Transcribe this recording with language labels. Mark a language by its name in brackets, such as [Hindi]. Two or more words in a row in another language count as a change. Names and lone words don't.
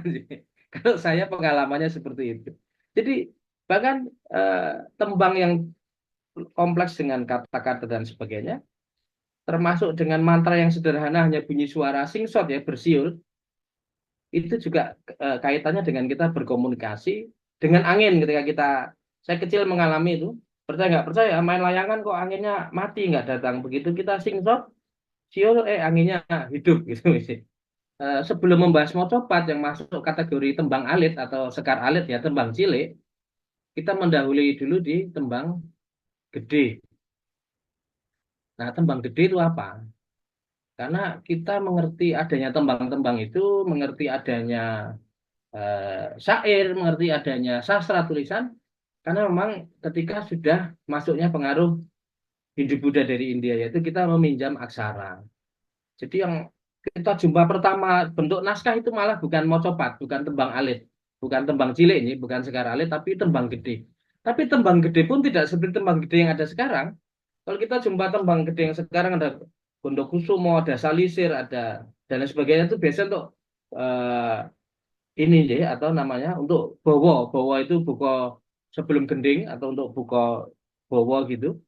[Indonesian] Kalau saya pengalamannya seperti itu. Jadi bahkan tembang yang kompleks dengan kata-kata dan sebagainya, termasuk dengan mantra yang sederhana hanya bunyi suara singsot ya, bersiul, itu juga kaitannya dengan kita berkomunikasi dengan angin ketika saya kecil mengalami itu, percaya nggak percaya, main layangan kok anginnya mati nggak datang, begitu kita singsot siul anginnya hidup gitu. Sebelum membahas mocopat yang masuk kategori [Javanese] tembang alit [Indonesian] atau [Javanese] sekar alit [Indonesian] ya, [Javanese] tembang cilik, [Indonesian] kita mendahului dulu di [Javanese] tembang gede. [Indonesian] Nah, [Javanese] tembang gede [Indonesian] itu apa? Karena kita mengerti adanya tembang-tembang itu, mengerti adanya syair, mengerti adanya sastra tulisan, Karena memang ketika sudah masuknya pengaruh Hindu-Buddha dari India, yaitu kita meminjam aksara. Jadi yang kita jumpa pertama bentuk naskah itu malah bukan mocopat, bukan [Javanese] tembang alit, [Indonesian] bukan [Javanese] tembang cilik [Indonesian] ini, bukan [Javanese] sekar alit, [Indonesian] tapi [Javanese] tembang gede. [Indonesian] Tapi [Javanese] tembang gede [Indonesian] pun tidak seperti [Javanese] tembang gede [Indonesian] yang ada sekarang. Kalau kita jumpa [Javanese] tembang gede [Indonesian] yang sekarang ada Bondokusumo, ada Salisir, ada dan lain sebagainya itu biasa untuk eh, ini ya atau namanya untuk bowo. Bowo itu buko sebelum gending atau untuk [Javanese] buko bowo [Indonesian] gitu.